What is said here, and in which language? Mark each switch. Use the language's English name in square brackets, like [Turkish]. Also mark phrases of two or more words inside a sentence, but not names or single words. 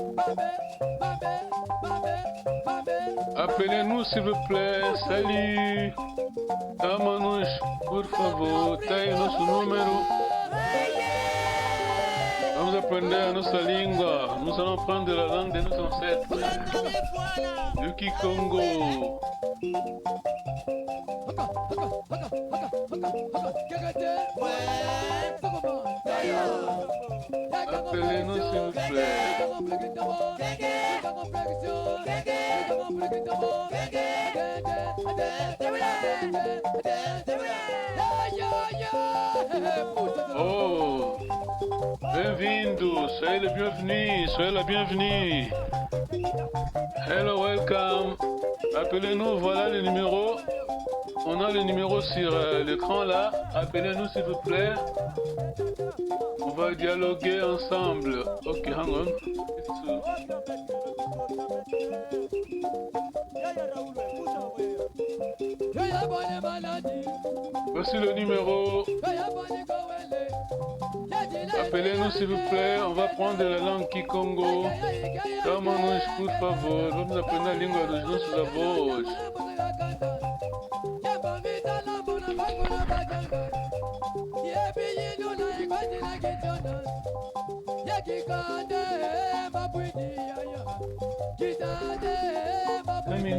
[French] Appelez-nous s'il vous plaît. Salut. [Portuguese] Chama-nos, por favor. Tem nosso número. Vamos aprender a nossa língua. [French] Nous allons apprendre la langue de nos ancêtres. Du Kikongo. Appelez-nous s'il vous plaît. [Portuguese] Oh, bem-vindo, [French] soyez le bienvenu, soyez la bienvenue. [English] Hello, welcome. [French] Appelez-nous, voilà le numéro. On a le numéro sur l'écran là. Appelez-nous s'il vous plaît. On va dialoguer ensemble. [English] Ok, hang on. [French] Voici le numéro. Appelez-nous s'il vous plaît. On va prendre la langue Kikongo. [Portuguese] Chama-nos, por favor. Vamos aprender a língua dos nossos avós. Amin.